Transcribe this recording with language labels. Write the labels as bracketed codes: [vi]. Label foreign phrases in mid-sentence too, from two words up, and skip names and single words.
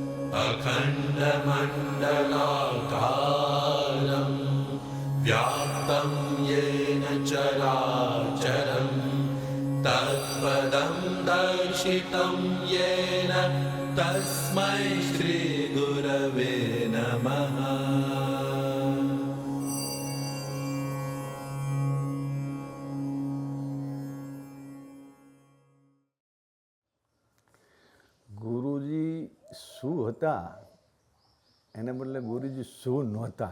[sa] अखण्डमण्डलाकारं व्याप्तं येन चराचरं तत्पदं दर्शितं येन तस्मै श्रीगुरवे नमः। [gu] ગુરુજી શું હતા એને બદલે ગુરુજી શું નહોતા.